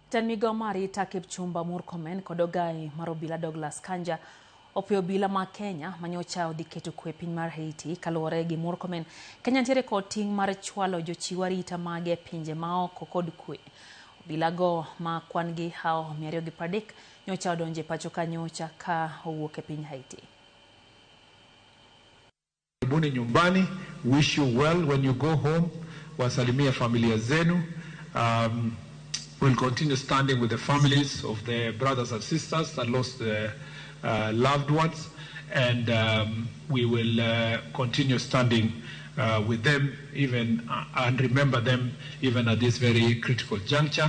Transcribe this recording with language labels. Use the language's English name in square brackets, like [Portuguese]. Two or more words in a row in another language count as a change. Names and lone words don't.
[Luo (Kenya and Tanzania)] Ten migomari takip chumba Murkomen kodogai marobila Douglas Kanja opio Obila ma Kenya manyocha odiketo kwe piny mar Haiti kaluwore gi Murkomen. Kenya ntiere kod ting' mar chwalo jochiw arita mage pinje maoko kod kwe. Obila go ma kwan gi hao 230 nyocha odonje pacho kanyocha ka owuok e piny Haiti. [Swahili] Karibuni nyumbani, [English] wish you well when you go home. [Swahili] Wasalimia familia zenu. [English] We'll continue standing with the families of the brothers and sisters that lost their loved ones, and we will continue standing with them even and remember them even at this very critical juncture.